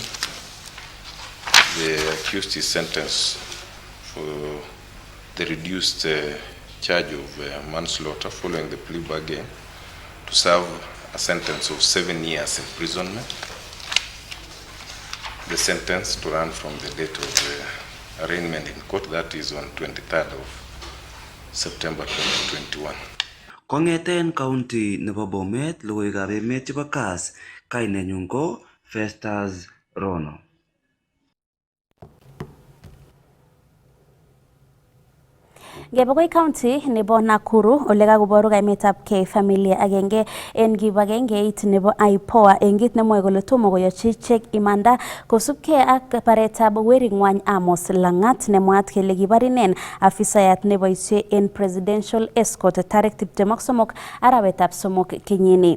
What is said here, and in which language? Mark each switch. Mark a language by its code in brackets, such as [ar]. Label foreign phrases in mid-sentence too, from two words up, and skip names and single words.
[en] The accused is sentenced for the reduced charge of manslaughter following the plea bargain to serve a sentence of 7 years imprisonment. The sentence to run from the date of the arraignment in court, that is on 23rd of September 2021. [kln] Kong'eten county nebo Bomet logoiwekab emet chebo Kass, kainenyun ko Festus Rono. Ngebe county nebo Nakuru ole kakoboru kaimetabkei familia agenge en kibagengeit nebo IPOA en kit nemwoe kole tomo koyochi ichek imanda kosubkei ak baretab wering'wany Amos Lang'at nemwaat kele kibar inen afisayat neboisie en [en] presidential escort [kln] tarik 23 arawetab 3 kenyini.